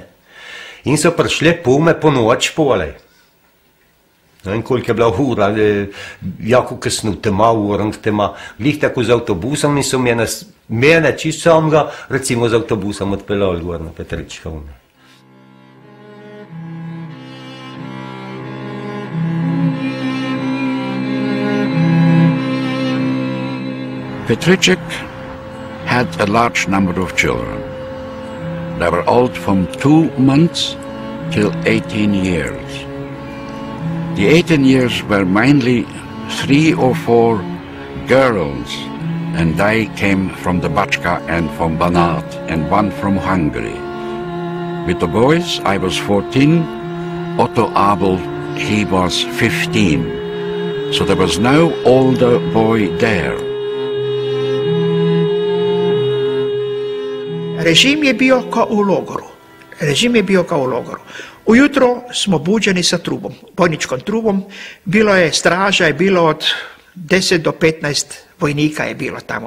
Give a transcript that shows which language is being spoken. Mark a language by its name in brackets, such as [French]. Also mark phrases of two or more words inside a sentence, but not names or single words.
[Slovenian] In so prišli po noč polej. No in koliko je bila ura, jako kasno, tema, urang tema, glih tako z avtobusom in so mene čisto samega, recimo z avtobusom odpeljali gor na Petrička. [English] Petriček had a large number of children. They were old from 2 months till 18 years. The 18 years were mainly 3 or 4 girls, and they came from the Bachka and from Banat, and one from Hungary. With the boys, I was 14, Otto Abel, he was 15, so there was no older boy there. [Serbian] Režim je bio kao u logoru. Ujutro smo buđeni sa trubom, vojničkom trubom. Bilo je straža, je bilo od 10 do 15 vojnika je bilo tamo.